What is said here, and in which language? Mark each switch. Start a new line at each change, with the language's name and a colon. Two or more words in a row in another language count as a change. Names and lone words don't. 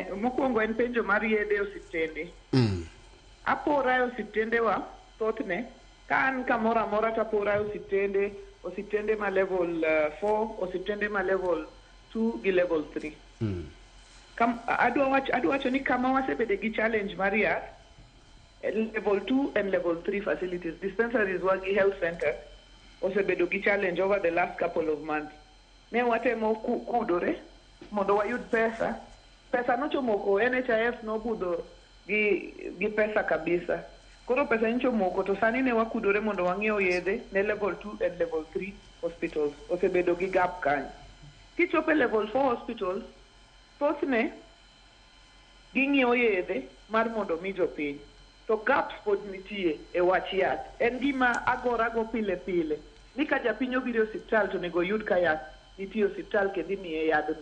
Luo (Kenya and Tanzania): Mokwongo en penjo mar yedhe osiptende. Apora osiptende wa thothne kan kamoro amora tapora osiptende ma level 4 osiptende ma level 2 gi level 3. Adwa wacho ni kama wasebede gi challenge mar yath
English: level 2 and level 3 facilities dispensaries
Luo (Kenya and Tanzania): wagi
English: health center
Luo (Kenya and Tanzania): osebedo gi challenge
English: over the last couple of months.
Luo (Kenya and Tanzania): Ne watemo kudore mondo wayud pesa nochomoko NHIF nobudho gi pesa kabisa. Koro pesa nchomoko to sani ne wakudore mondo wang'iew yedhe ne
English: level 2 and level 3 hospitals
Luo (Kenya and Tanzania): osebedo gi gap kanyo. Kichope
English: level 4 hospitals
Luo (Kenya and Tanzania): thothne ging'iewo yedhe mar mondo mi jopiny to gaps pod nitie e wach yath. En gima agorago pile ni ka japiny obiro osiptal to nego yud ka yath nitie osiptal kendo imiye yadhno.